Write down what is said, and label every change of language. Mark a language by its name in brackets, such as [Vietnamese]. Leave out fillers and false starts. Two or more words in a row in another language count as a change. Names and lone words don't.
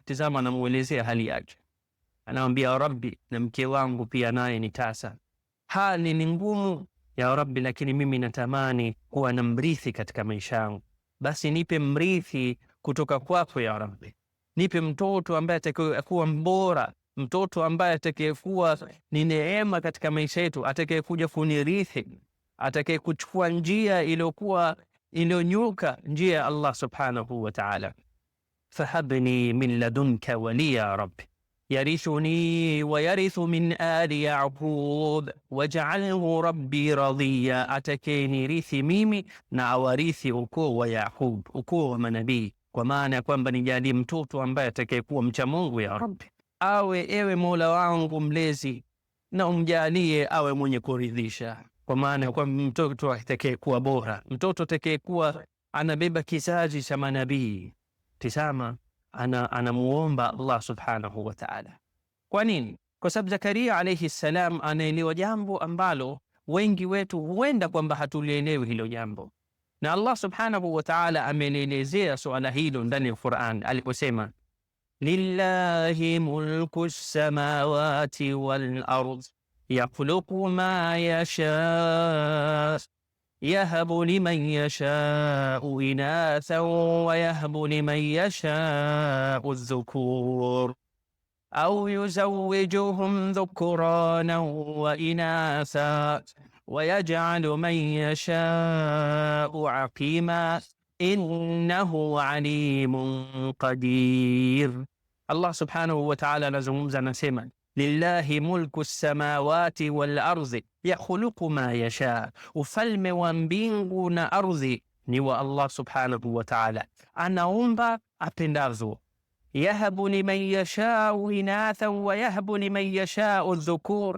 [Swahili] Tazama, anamuelezea hali yake, anamwambia Rabbi, na mke wangu pia naye ni tasa, hali ni ngumu [Arabic] يا ربي, [Swahili] lakini mimi natamani kuwa na mrithi katika maisha yangu, basi nipe mrithi kutoka kwako [Arabic] يا ربي, [Swahili] nipe mtoto ambaye atakayekuwa mbora, mtoto ambaye atakayekuwa ni neema katika maisha yetu, atakayekuja kunirithi, atakayekuchukua njia iliyokuwa iliyonyuka, njia ya [Arabic] الله سبحانه وتعالى. فهب لي من لدنك وليا يرثني ويرث من آل يعقوب واجعله رب رضيا, [Swahili] atakayenirithi mimi na awarithi ukoo wa Yaqub, ukoo wa manabii, kwa maana ya kwamba nijalie mtoto ambaye atakayekuwa mcha Mungu [Arabic] يا ربي, [Swahili] awe ewe Mola wangu mlezi, na umjalie awe mwenye kuridhisha, kwa maana kwa mtoto atakayekuwa bora, mtoto atakayekuwa anabeba kizazi cha manabii. Tizama, anamuomba [Arabic] الله سبحانه وتعالى. [Swahili] Kwa nini? Kwa sababu Zakaria [Arabic] عليه السلام [Swahili] anaelewa jambo ambalo wengi wetu huenda kwamba hatulielewi hilo jambo, na [Arabic] الله سبحانه وتعالى [Swahili] amelielezea suala hilo ndani ya Qur'an aliposema, [Arabic] لله ملك السماوات والأرض يخلق ما يشاء يهب لمن يشاء إناثا ويهب لمن يشاء الذكور أو يزوجهم ذكرانا وإناثا ويجعل من يشاء عقيما إنه عليم قدير. الله سبحانه وتعالى [Swahili] anazungumza, anasema [Arabic] لله ملك السماوات والأرض يخلق ما يشاء, [Swahili] ufalme wa mbingu na ardhi ni wa [Arabic] الله سبحانه وتعالى, [Swahili] anaumba apendavyo. [Arabic] يهب لمن يشاء إناثا ويهب لمن يشاء الذكور.